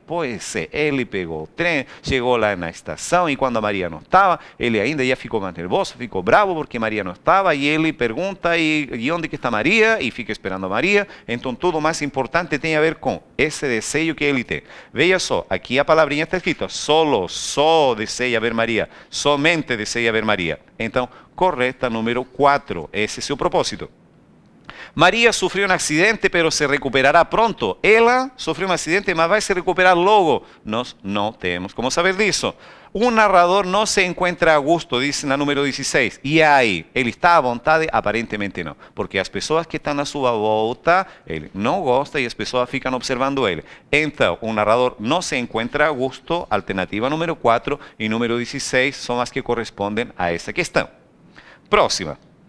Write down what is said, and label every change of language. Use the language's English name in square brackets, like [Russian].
[Portuguese] Pues ele pegou o trem, chegou lá na estação e quando a Maria não estava, ele ainda já ficou mais nervoso, ficou bravo porque Maria não estava e ele pergunta e onde que está Maria? E fica esperando a Maria. Então tudo mais importante tem a ver com esse desejo que ele tem. Veja só, aqui a palavrinha está escrita, só deseja ver Maria, somente deseja ver Maria. Então, correta número 4, esse é seu propósito. [Spanish] María sufrió un accidente, pero se recuperará pronto. [Portuguese] Ela [Spanish] sufrió un accidente, [Portuguese] mas vai se recuperar logo. Nós não temos como saber disso. Um narrador não se encontra a gusto, diz na número 16. E aí, ele está à vontade? Aparentemente não. Porque as pessoas que estão à sua volta, ele não gosta e as pessoas ficam observando ele. Então, um narrador não se encontra a gusto. Alternativa número 4 e número 16 são as que correspondem a essa questão. Próxima.